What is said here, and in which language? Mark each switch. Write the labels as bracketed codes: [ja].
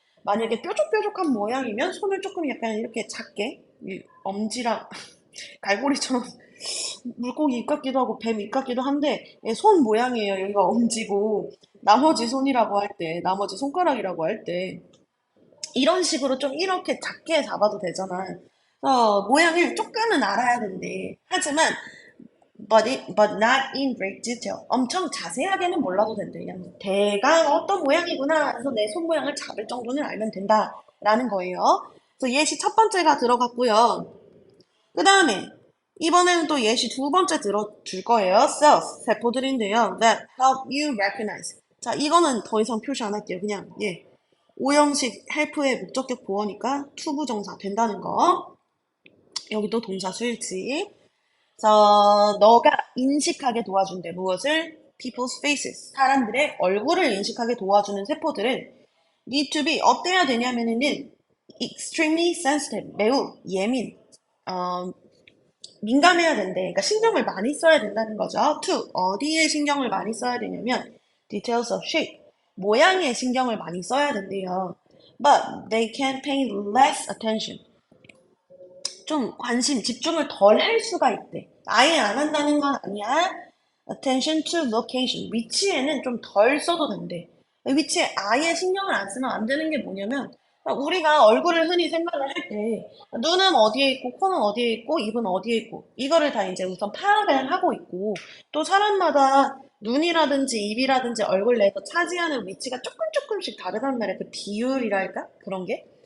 [ko] 만약에 뾰족뾰족한 모양이면 손을 조금 약간 이렇게 작게, 엄지랑 갈고리처럼 물고기 입 같기도 하고 뱀 입 같기도 한데 손 모양이에요. 여기가 엄지고 나머지 손이라고 할 때, 나머지 손가락이라고 할 때 이런 식으로 좀 이렇게 작게 잡아도 되잖아. 모양을 조금은 알아야 된대. 하지만 [en] but not in great detail. [ko] 엄청 자세하게는 몰라도 된대. 그냥 대강 어떤 모양이구나 해서 내 손 모양을 잡을 정도는 알면 된다라는 거예요. 그래서 예시 첫 번째가 들어갔고요. 그 다음에 이번에는 또 예시 두 번째 들어줄 거예요. cells, 세포들인데요. [en] that help you recognize. [ko] 자, 이거는 더 이상 표시 안 할게요. 그냥 오형식 help의 목적격 보어니까 투부정사 된다는 거. 여기도 동사 수일치. 너가 인식하게 도와준대. 무엇을? [en] People's faces. [ko] 사람들의 얼굴을 인식하게 도와주는 세포들은 [en] need to be [ko] 어때야 되냐면은 [en] extremely sensitive. [ko] 매우 예민. 어, 민감해야 된대. 그러니까 신경을 많이 써야 된다는 거죠. to 어디에 신경을 많이 써야 되냐면 [en] details of shape. [ko] 모양에 신경을 많이 써야 된대요. [en] But they can pay less attention. [ko] 좀 관심, 집중을 덜 할 수가 있대. 아예 안 한다는 건 아니야. [en] Attention to location. [ko] 위치에는 좀 덜 써도 된대. 위치에 아예 신경을 안 쓰면 안 되는 게 뭐냐면 우리가 얼굴을 흔히 생각을 할 때 눈은 어디에 있고 코는 어디에 있고 입은 어디에 있고 이거를 다 이제 우선 파악을 하고 있고 또 사람마다 눈이라든지 입이라든지 얼굴 내에서 차지하는 위치가 조금씩 다르단 말이야. 그 비율이랄까? 그런 게.